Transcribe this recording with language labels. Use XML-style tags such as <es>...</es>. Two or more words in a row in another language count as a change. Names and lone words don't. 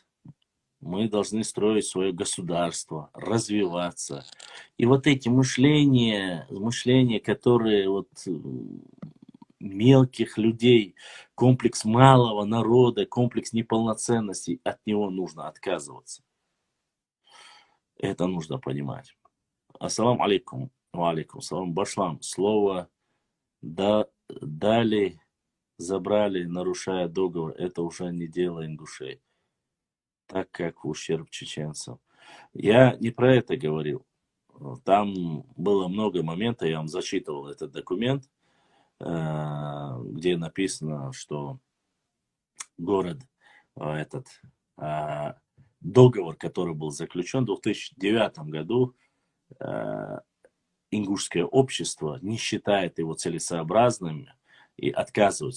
<ru>Мы должны строить свое государство, развиваться. И вот эти мышления, которые вот мелких людей, комплекс малого народа, комплекс неполноценности, от него нужно отказываться. Это нужно понимать.</ru> <ar>السلام عليكم. و عليكم سلام. Башлам.</ar> <ru>Слово дали, забрали, нарушая договор. Это уже не дело ингушей. Так как в ущерб чеченцам. Я не про это говорил. Там было много моментов, я вам зачитывал этот документ, где написано, что город, этот договор, который был заключен в 2009 году, ингушское общество не считает его целесообразным и отказывается.</ru>